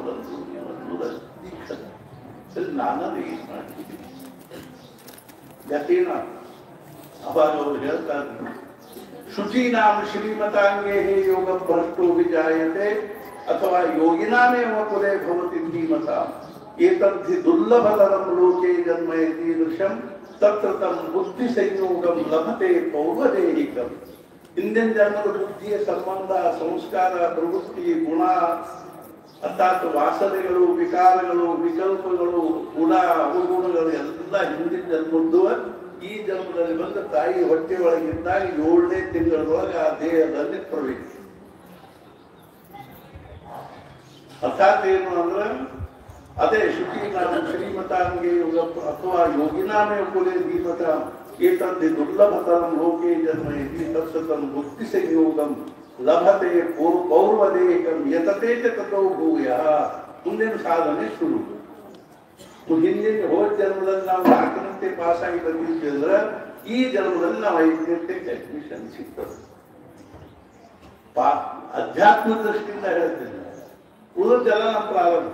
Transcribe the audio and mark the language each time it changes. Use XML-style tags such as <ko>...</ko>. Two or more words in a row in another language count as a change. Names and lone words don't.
<kn>ನಾನು ಏನ್ ಮಾಡ್ತಿದ್ದೀನಿ ಯಾಕೇನ ಅವಾಗ ಅವ್ರು ಹೇಳ್ತಾರೆ,</kn> <sa>ಶುಚೀನಾಂ ಶ್ರೀಮತಾಂಗೇ ಯೋಗ ಭ್ರಷ್ಟೋ ವಿಜಾಯತೆ ಅಥವಾ ಯೋಗಿನಾಮೇವ ಕುಲೇ ಭವತಿ ಧೀಮತ ಏತದ್ಧಿ ದುರ್ಲಭತರಂ ಲೋಕೆ ಜನ್ಮ ಯತೀದೃಶಂ ತತ್ರ ತಂ ಬುದ್ಧಿ ಸಂಯೋಗಂ ಲಭತೆ ಪೌರ್ವದೇಹಿಕಂ.</sa> <kn>ಹಿಂದಿನ ಜನ್ಮದ ಬುದ್ಧಿಯ ಸಂಬಂಧ, ಸಂಸ್ಕಾರ, ಪ್ರವೃತ್ತಿ, ಗುಣ ಅರ್ಥಾತ್ ವಾಸನೆಗಳು, ವಿಕಾರಗಳು, ವಿಕಲ್ಪಗಳು, ಗುಣ ಅವಗುಣಗಳು ಎಲ್ಲ ಹಿಂದಿನ ಜನ್ಮದ್ದು ಈ ಜನ್ಮದಲ್ಲಿ ಬಂದ ತಾಯಿ ಹೊಟ್ಟೆ ಒಳಗಿದ್ದಾಗ 7ನೇ ತಿಂಗಳೊಳಗೆ ಆ ದೇಹದಲ್ಲಿ ಪ್ರವೇಶ. ಅರ್ಥಾತ್ ಏನು ಅಂದ್ರೆ ಅದೇ</kn> <sa>ಶುಚೀನಾಮ ಶ್ರೀಮತಾಂಗೆ ಯೋಗ ಅಥವಾ ಯೋಗಿನಾಮೇ ಕುಲೇ ಧೀಮತ ಏತದ್ಧಿ ದುರ್ಲಭತರಂ ಲೋಕೆ ಜನ್ಮ ಇತಿ ತತ್ಸತಂ ಬುದ್ಧಿ ಸಂಯೋಗಂ ಲಭತೆ ಪೌರ್ವದೇಕಂ ಯತತೆ ತಥೋ ಭೂಯಃ.</sa> <kn>ಮುಂದಿನ ಸಾಧನೆ ಶುರು. ಹಿಂದಿನ ಹೋದ ಜನ್ಮದಲ್ಲಿ ನಾವು 4ನೇ ಪಾಸ್ ಆಗಿ ಬಂದಿದ್ವಿ ಅಂದ್ರೆ ಈ ಜನ್ಮದಲ್ಲಿ ನಾವು 5ನೇ ಅಡ್ಮಿಷನ್ ಸಿಗ್ತದೆ. ಅಧ್ಯಾತ್ಮ ದೃಷ್ಟಿಯಿಂದ ಹೇಳ್ತೀನಿ, ಉಳಿದೆಲ್ಲ ನಮ್ಮ ಪ್ರಾರಂಭ.</kn>